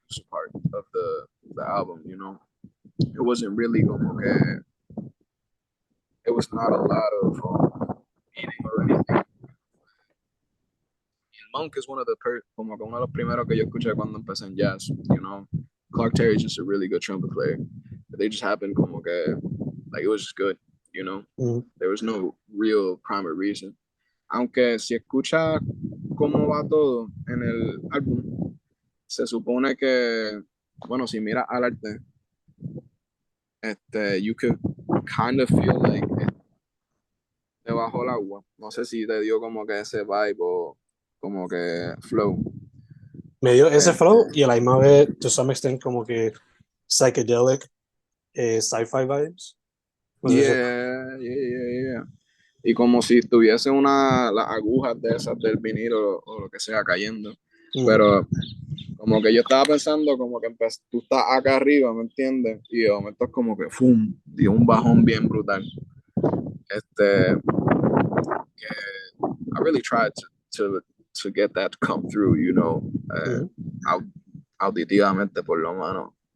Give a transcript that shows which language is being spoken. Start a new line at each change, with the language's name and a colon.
English: Part of the album, It wasn't really
Spanish: como que,
English: it was not a lot of meaning or anything.
Spanish: Monk is como que uno de los primeros que yo escuché cuando empecé en jazz,
English: Clark Terry is just a really good trumpet player. They just happened
Spanish: como que,
English: like, it was just good, Mm. There was no real primary reason.
Spanish: Aunque si escucha cómo va todo en el álbum, se supone que, bueno, si mira al arte,
English: you could kind of feel like
Spanish: debajo el agua. No sé si te dio como que ese vibe o como que flow. Me dio ese flow y Este, a la misma vez,
English: to some extent,
Spanish: como que
English: psychedelic, sci-fi vibes.
Spanish: No sé si... yeah. Y como si tuviese las agujas de esas del vinilo o lo que sea cayendo. Mm, Pero como que yo estaba pensando como que tú estás acá arriba, ¿me entiendes? Y de momento es como que ¡fum! Dio un bajón bien brutal.
English: Que I really tried to get that to come through, mm.
Spanish: auditivamente por lo menos.